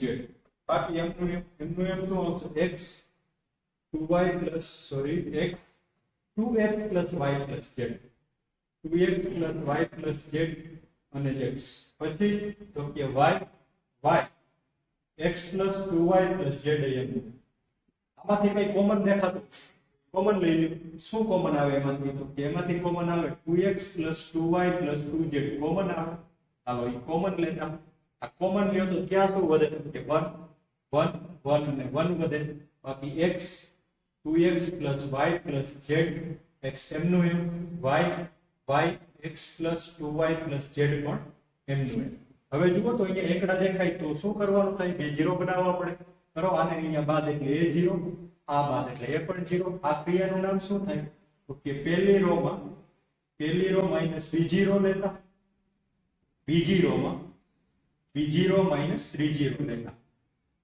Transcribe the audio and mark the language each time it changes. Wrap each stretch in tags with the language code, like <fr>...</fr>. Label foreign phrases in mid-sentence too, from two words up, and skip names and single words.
<gu>બાકી એમનું એમ શું આવશે?</gu> <en>x 2y plus x 2x plus y plus z 2x plus y plus z અને x.</en> <gu>પછી તો કે</gu> <en>y x plus 2y plus z</en> <gu>એમ. આમાંથી કઈ કોમન દેખાતું? કોમન લઈ લ્યો. શું કોમન આવે એમાંથી? તો કે એમાંથી કોમન આવે</gu> <en>2x plus 2y plus 2z</en> <gu>કોમન આવે. હાલો એ કોમન લેતા આ કોમન લ્યો તો ક્યાં શું વધે? કે 1 અને 1 વધે. બાકી x</gu> <en>2x plus y plus z</en> <gu>x એમનું એમ y</gu> <en>x plus 2y plus z</en> <gu>પણ એમનું એમ. હવે જુઓ તો અહીંયા એકડા દેખાય તો શું કરવાનું થાય? બે 0 બનાવવા પડે. કરો આને અહીંયા બાદ એટલે a 0, આ બાદ એટલે a પણ 0. આ ક્રિયાનું નામ શું થાય? તો કે પહેલી</gu> <en>row minus</en> <gu>બીજી રો લેતા, બીજી</gu> <en>row minus</en> <gu>ત્રીજી રો લેતા.</gu>